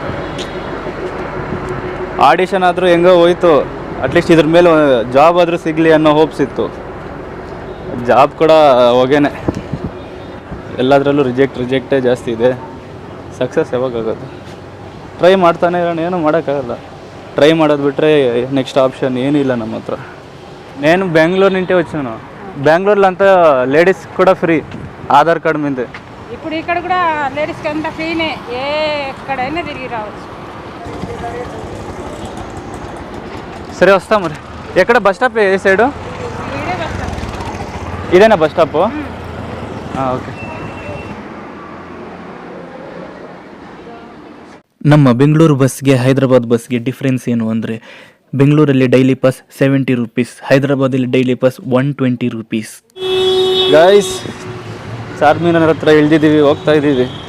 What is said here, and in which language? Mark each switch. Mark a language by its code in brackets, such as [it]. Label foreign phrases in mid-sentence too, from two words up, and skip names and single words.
[kn] ಆಡಿಷನ್ ಆದರೂ ಹೆಂಗೋ ಹೋಯ್ತು, ಅಟ್ಲೀಸ್ಟ್ ಇದ್ರ ಮೇಲೆ ಜಾಬ್ ಆದರೂ ಸಿಗಲಿ ಅನ್ನೋ ಹೋಪ್ಸ್ ಇತ್ತು. ಜಾಬ್ ಕೂಡ ಹೋಗೇನೆ, ಎಲ್ಲದರಲ್ಲೂ ರಿಜೆಕ್ಟೇ ಜಾಸ್ತಿ ಇದೆ. ಸಕ್ಸಸ್ ಯಾವಾಗ ಆಗೋದು? ಟ್ರೈ ಮಾಡ್ತಾನೆ ಇರೋಣ, ಏನೂ ಮಾಡೋಕ್ಕಾಗಲ್ಲ. ಟ್ರೈ ಮಾಡೋದು ಬಿಟ್ಟರೆ [en] next option [kn] ಏನಿಲ್ಲ ನಮ್ಮ హత్ర. [te] నేను బెంగళూరు నుండి వచ్చాను. బెంగళూరులో అంతా లేడీస్ కూడా ఫ్రీ ఆధార్ కార్డు మీదే. ఇప్పుడు ఇక్కడ కూడా లేడీస్కి అంతా ఫ్రీనే, ఏ ఎక్కడైనా తిరిగి రావచ్చు. సరే వస్తా మరి. ఎక్కడ [en] bus stop [te] ఏ సైడు? ఇదే [en] bus stop. [te] ఇదేనా [en] bus stop? [te] ఓకే. [kn] ನಮ್ಮ ಬೆಂಗಳೂರು ಬಸ್ಗೆ ಹೈದರಾಬಾದ್ ಬಸ್ಗೆ ಡಿಫ್ರೆನ್ಸ್ ಏನು ಅಂದರೆ, ಬೆಂಗಳೂರಲ್ಲಿ [en] daily pass [kn] 70 ರೂಪೀಸ್, ಹೈದರಾಬಾದಲ್ಲಿ [en] daily pass [kn] 120 ರೂಪೀಸ್. ಗೈಸ್, ಚಾರ್ಮಿನಾರ್ ಹತ್ರ ಇಳ್ದಿದ್ದೀವಿ, ಹೋಗ್ತಾ ಇದ್ದೀವಿ.